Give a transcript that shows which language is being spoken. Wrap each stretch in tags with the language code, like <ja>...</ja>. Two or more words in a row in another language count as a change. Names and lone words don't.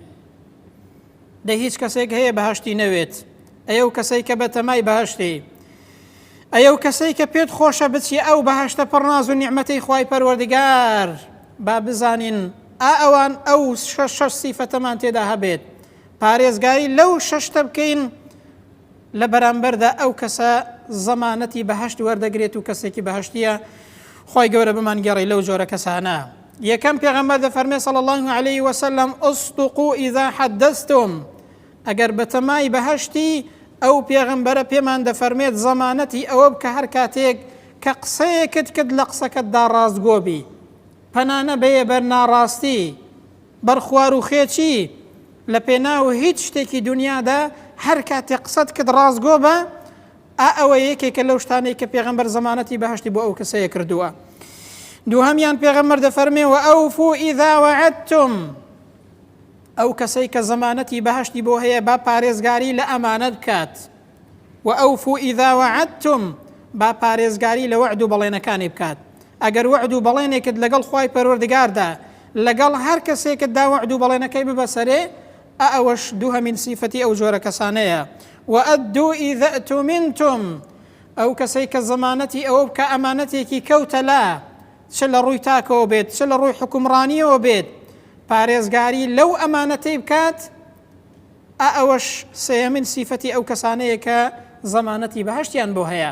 <ckb>دەی هیچ کەسێک هەیە بەهەشتی نەوێت، ئەو کەسەی کە بەتەمای بەهەشتی، ئەو کەسەی کە پێت خۆشە بچی ئەو بەهەشتە پڕناز و نیعمەتەی خوای پەروەردگار، با بزانین ئەوان ئەو شەش سیفەتەمان تێدا هەبێت، پارێزگاری لەو شەشتە بکەین، لە بەرامبەردا ئەو کەسە زەمانەتی بەهەشت وەردەگرێت و کەسێکی بەهەشتیە. خی گەورە بمان گەڕی لەو جۆرە کەسانە. یەکەم پێغەمبەر دەفەرمێ</ckb> <ar>صلی الله عليه وسلم اصدقوا إذا حدثتم.</ar> <ckb>ئەگەر بەتەمای بەهەشتی ئەو پێغەمبەرە پێمان دەفەرمێت زەمانەتی ئەوە بکە هەر کاتێک کە قسەیەکت کرد لە قسەکەتدا ڕاستگۆ بی، پەنانە بەیە بەر ناڕاستی، بەر خوار و خێچی، لە پێناو هیچ شتێکی دنیادا هەر کاتێک قسەت کرد ڕاستگۆ بە، ئەوە یەکێکە لەو شتانەی کە پێغەمبەر زەمانەتی بەهەشتی بۆ ئەو کەسەیە کردووە. دووهەمیان پێغەمبەر دەفەرمێ</ckb> <ar>وأوفوا إذا وعدتم.</ar> <ckb>ئەو کەسەی کە زەمانەتی بەهەشتی بۆ هەیە با پارێزگاری لە ئەمانەت بکات.</ckb> <ar>وأوفوا إذا وعدتم،</ar> <ckb>با پارێزگاری لە وعد و بەڵێنەکانی بکات. ئەگەر وعد و بەڵێنێکت لەگەڵ خوای پەروەردگاردا، لەگەڵ هەر کەسێکتدا وعد و بەڵێنەکەی ببەسەرێ، ئەوەش دووهەمین سیفەتی ئەو جۆرە کەسانەیە.</ckb> <ar>وأدوا إذا اؤتمنتم.</ar> <ckb>ئەو کەسەی کە زەمانەتی ئەوە بکە ئەمانەتێکی کەوتە لا، چ لە ڕووی تاکەوە بێت، چ لە ڕووی حکومڕانیەوە بێت، پارێزگاری لەو ئەمانەتەی بکات، ئەوەش سێمین سیفەتی ئەو کەسانەیە کە زەمانەتی بەهەشتیان بۆ هەیە.</ckb>